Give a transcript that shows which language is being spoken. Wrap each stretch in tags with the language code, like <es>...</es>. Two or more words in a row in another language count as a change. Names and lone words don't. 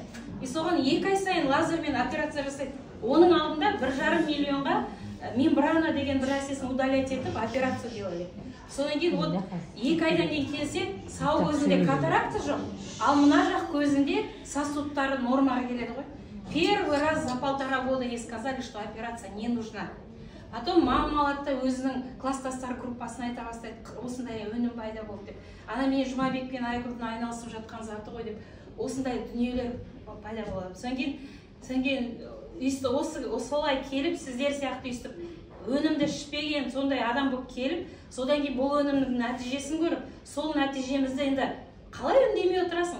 <kk>И соған 2 ай сайын лазермен операция жасайды. Оның алдында 1,5 миллионға мембрана деген бір нәрсесін удалять етіп</kk> <ru>операция делали.</ru> <kk>Содан кейін 2 айдан кейін келсе, сау көзінде катаракта жоқ, ал мына жақ көзінде сосудтары нормаға келеді ғой.</kk> <ru>Первый раз за 1,5 года ей сказали, что операция не нужна.</ru> <kk>Потом мама алады да өзінің класстастар группасына айта бастайды, осындай өнім пайда болды деп. Ана мен Жұмабек пен Айгүлдің айналысып жатқан заты ғой деп, осындай дүниелер пайда болады. Содан кейін осылай келіп, сіздер сияқты өйстіп, өнімді ішпеген сондай адам болып келіп, содан кейін бұл өнімнің нәтижесін көріп, сол нәтижемізді енді қалай үндемей отырасың?</kk>